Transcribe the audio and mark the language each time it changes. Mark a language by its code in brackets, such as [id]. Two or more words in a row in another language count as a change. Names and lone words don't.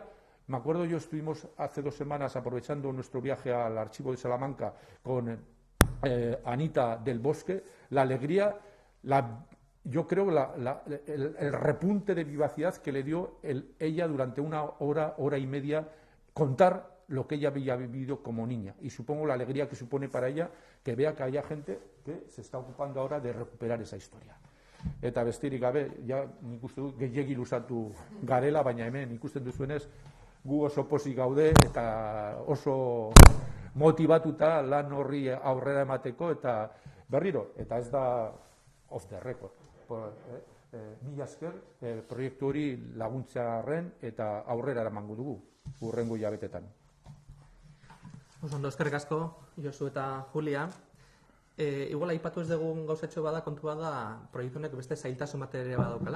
[es] Me acuerdo, yo estuvimos hace 2 semanas aprovechando nuestro viaje al archivo de Salamanca con Anita del Bosque, la alegría, yo creo el repunte de vivacidad que le dio ella durante una hora y media contar lo que ella había vivido como niña, y supongo la alegría que supone para ella que vea que haya gente que se está ocupando ahora de recuperar esa historia. [eu] Eta besterik gabe, ja nik uste dut gehiegi luzatu garela, baina hemen ikusten duzuenez gu oso pozik gaude eta oso motibatuta lan horri aurrera emateko, eta berriro, eta ez da [en] off the record. [eu] Mila esker proiektu hori laguntzearren eta aurrera eramango dugu hurrengo hilabetetan. Ondo, eskerrik asko, Josu eta Julia. Igual aipatu ez dugun gauzatxo bada, kontua da, proiektu honek beste zailtasun bat ere badaukala.